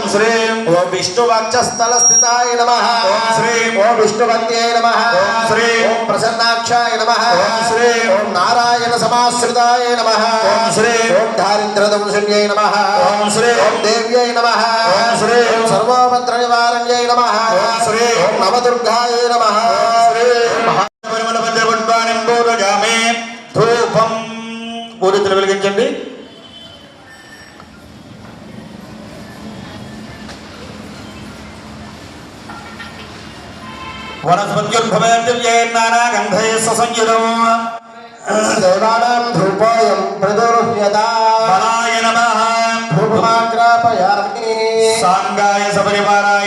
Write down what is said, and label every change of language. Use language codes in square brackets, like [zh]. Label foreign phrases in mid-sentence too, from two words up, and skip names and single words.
[sa] विष्णुवक्षस्थलस्थिताय नमः ओम विष्णुभक्त्यै नमः ओम प्रसन्नाक्षाय नमः ओम नारायण समाश्रिताय नमः ओम दारिद्र्यदंशन्यै नमः ओम देव्यै नमः ओम सर्वोपद्रनिवारण्यै नमः ओम नवदुर्गाय नमः [te] ధూపం ఊరితులు వెలిగించండి. [sa] దేవానాం ధూపోయం ప్రదోహ్యతాయ నమః ధూపమాగ్రాపయామి సాంగాయ సపరివారాయ